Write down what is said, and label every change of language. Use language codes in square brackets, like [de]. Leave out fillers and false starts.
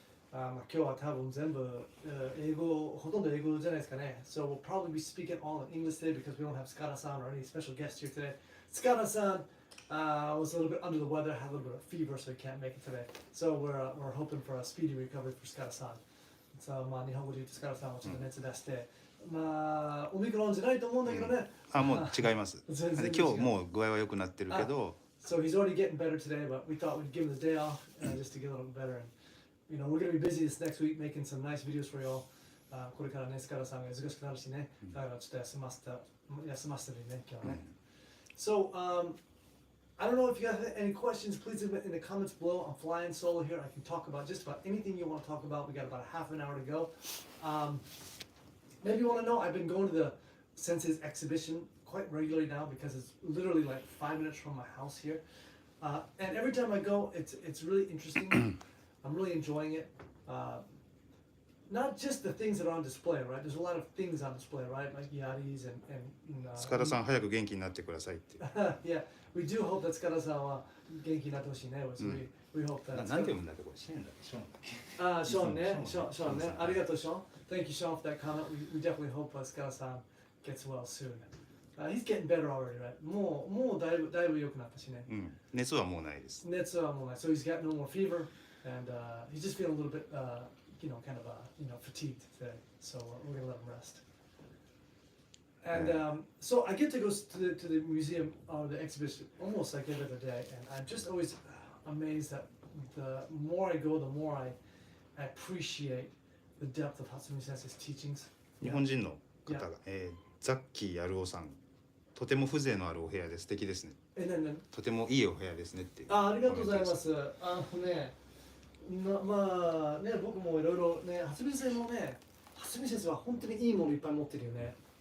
[ja] 今日は多分全部英語、ほとんど英語じゃないですかね。 [en] So we'll probably be speaking all in English today because we don't have Skada-san or any special guests here today. Skada-san was a little bit under the weather, had a little bit of fever, so he can't make it today. So we're hoping for a speedy recovery for Skada-san. So [ja] まあ日本語で言うとSkada-sanはちょっと熱出して、まあオミクロンじゃないと思うんだけどね。あ、もう違います。今日もう具合は良くなってるけど。 [en] So he's already getting better today, but we thought we'd give him the day off just to get a little better. And you know, we're gonna be busy this next week making some nice videos for y'all. [ja] これからね、スカラさんが忙しくなるしね、だからちょっと休ませてね、今日ね。 [en] So, I don't know if you guys have any questions, please leave it in the comments below. I'm flying solo here. I can talk about just about anything you want to talk about. We got about a half an hour to go. Maybe you want to know, I've been going to the Sensei's exhibition quite regularly now because it's literally like 5 minutes from my house here. And every time I go, it's really interesting. I'm really enjoying it. Not just the things that are on display, right? There's a lot of things on display, right? Like yaris and [ja] 塚田さん早く元気になってくださいって。 [en] Yeah, we do hope that [ja] 塚田さんは元気になってほしいね。 [en] We hope that. [ja] なんて読むんだっけこれ？シェーンだっけ？ショーン。 Sean ね、Sean ね。ありがとう Sean. [en] Thank you Sean for that comment. We definitely hope 塚田さん gets well soon. He's getting better already, right? [ja] もうだいぶ良くなったしね。熱はもうないです。熱はもうない。 [en] So he's got no more fever, and he's just feeling a little bit, you know, kind of, fatigued today. So we're gonna let him rest. And so I get to go to the museum or the exhibition almost like every other day, and I'm just always amazed that the more I go, the more I appreciate the depth of Hatsumi Sensei's teachings. [ja] 日本人の方が、ザッキーやるおさん。とても風情のあるお部屋で素敵ですね。とてもいいお部屋ですねって。ありがとうございます。まあね、僕もいろいろね、初見先生もね、初見先生は本当にいいものいっぱい持ってるよね。